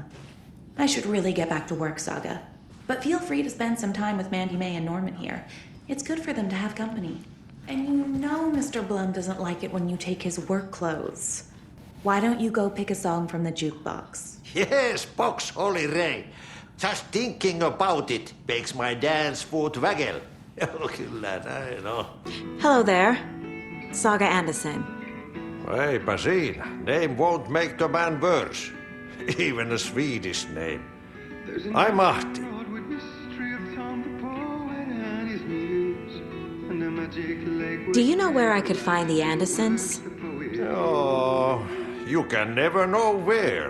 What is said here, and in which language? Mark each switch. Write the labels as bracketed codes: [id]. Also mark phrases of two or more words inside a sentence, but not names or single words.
[en] I should really get back to work, Saga. But feel free to spend some time with Mandy May and Norman here. It's good for them to have company. And you know Mr. Blum doesn't like it when you take his work clothes. Why don't you go pick a song from the jukebox? Yes, box Holy Ray. Just thinking about it makes my dance foot waggle. [fi] Kyllä näin on. [en] Hello there. Saga Anderson. [fi] Eipä siinä. [en] Name won't make the man worse. Even a Swedish name. I'm Ahti. Do you know where I could find the Andersons? Oh, you can never know where.